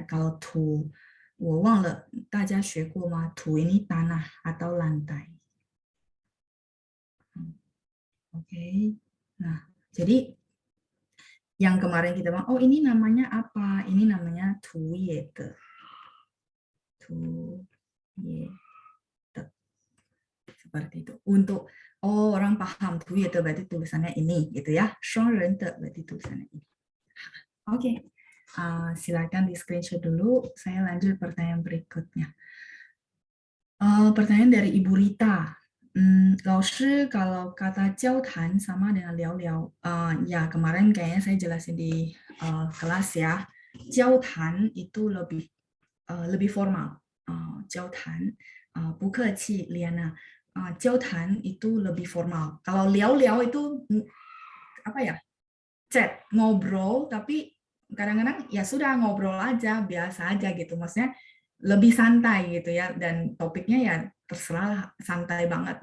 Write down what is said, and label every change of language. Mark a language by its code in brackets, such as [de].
[id] Kalau tu, [zh] 我忘了大家学过吗？ [id] tu ini tanah atau lantai. Oke. Nah, jadi yang kemarin kita bilang, oh ini namanya apa? Ini namanya tuyete. Tuyete. Seperti itu. Untuk orang paham tuyete berarti tulisannya ini gitu ya. Shongrente berarti tulisannya ini. Oke. Silakan di screenshot dulu. Saya lanjut pertanyaan berikutnya. Pertanyaan dari Ibu Rita. 老师 kalau kata 交谈 sama dengan 聊聊. Ya, kemarin kayaknya saya jelasin di kelas ya. 交谈 itu lebih formal. [zh] 交谈 不客气 Liana. [id] 交谈 itu lebih formal. Kalau 聊聊 itu apa ya? Chat, ngobrol, tapi kadang-kadang ya sudah ngobrol aja, biasa aja gitu. Maksudnya lebih santai gitu ya, dan topiknya ya terserah santai banget.